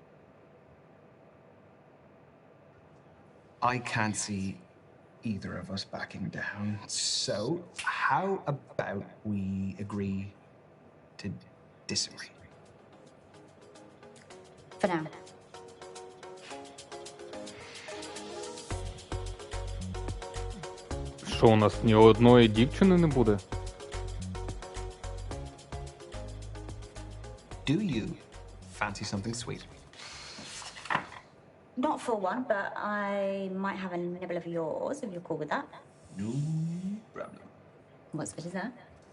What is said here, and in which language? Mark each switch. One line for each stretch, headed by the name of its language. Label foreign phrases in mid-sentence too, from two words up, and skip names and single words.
English: I can't see either of us backing down. So, how about we agree to disagree? For now.
Ukrainian: Що, у нас ні одної дівчини не буде?
English: Do you fancy something sweet? Not for one, but I might have a nibble of yours, if you're cool with that. No problem. What sweet is that?